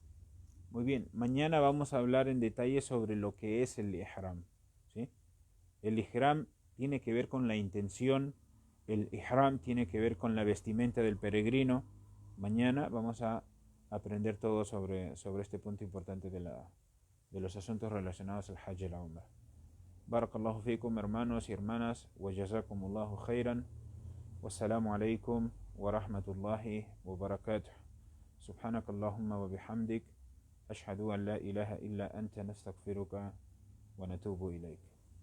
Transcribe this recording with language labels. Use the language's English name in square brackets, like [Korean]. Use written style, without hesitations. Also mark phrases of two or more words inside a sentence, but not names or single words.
[Spanish] Muy bien, mañana vamos a hablar en detalle sobre lo que es el ihram, ¿sí? El ihram tiene que ver con la intención, el ihram tiene que ver con la vestimenta del peregrino. Mañana vamos a aprender todo sobre este punto importante de los asuntos relacionados al Hajj y la Umrah. [Arabic] بارك الله فيكم, [Spanish] hermanos y hermanas, [Arabic] وجزاكم الله خيرا، والسلام عليكم ورحمة الله وبركاته. سبحانك اللهم وبحمدك أشهد أن لا إله إلا أنت نستغفرك ونتوب إليك.